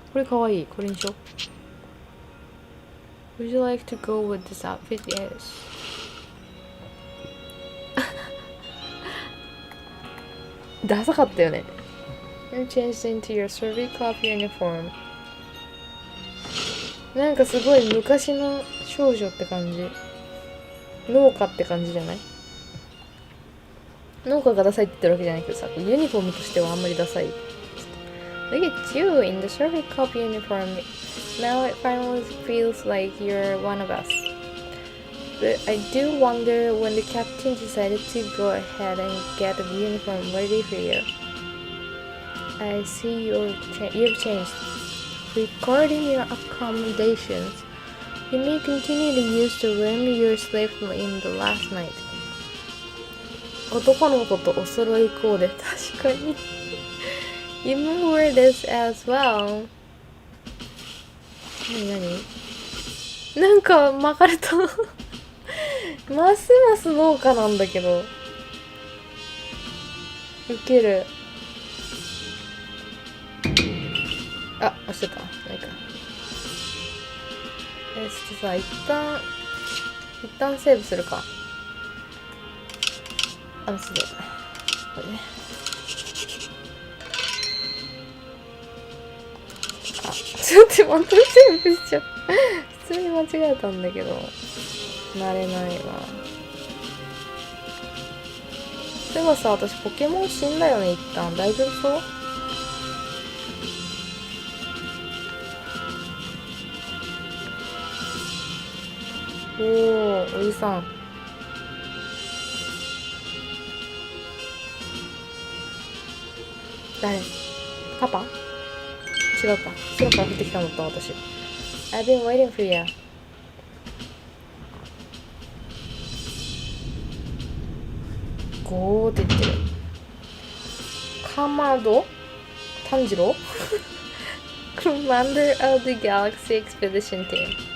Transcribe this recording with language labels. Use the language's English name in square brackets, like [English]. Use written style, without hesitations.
[Japanese] これかわいい。これにしよう。 [English] Would you like to go with this outfit? Yes. [Japanese] ダサかったよね。 [English] You changed into your survey club uniform. [Japanese] なんかすごい昔の少女って感じ。農家って感じじゃない？農家がダサいって言ってるわけじゃないけどさ、ユニフォームとしてはあんまりダサい。 [English] Look at you in the survey club uniform. Now it finally feels like you're one of us. But I do wonder when the captain decided to go ahead and get the uniform ready for you. I see you've changed. Regarding your accommodations, you may continue to use the room you slept in the last night. [Japanese] 男の子とお揃いコーデ。確かに。 [English] You may wear this as well. [Japanese] なんか巻かれた。ますます農家なんだけど。ウケる。あ、押しちゃった。ないか。ちょっとさ、一旦セーブするか。そうだ。これね。ちょっと待って、セーブしちゃう。普通に間違えたんだけど。慣れないわ。そういえばさ、私ポケモン死んだよね、一旦。大丈夫そう？おじさん。誰？パパ？違うか。空から降ってきたんだった私。 [English] I've been waiting for you. [Japanese] ゴーって言ってる。かまど？炭治郎？ [English] Commander of the Galaxy Expedition Team.